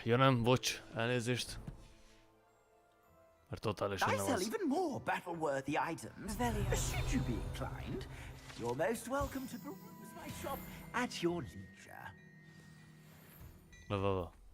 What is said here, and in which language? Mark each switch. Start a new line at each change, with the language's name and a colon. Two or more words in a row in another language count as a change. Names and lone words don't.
Hungarian: Ja nem, bocs, elnézést. Mert totálisan nem az.
English: even more battle-worthy items. Should you be inclined, you're most welcome to peruse my shop at your leisure. Va.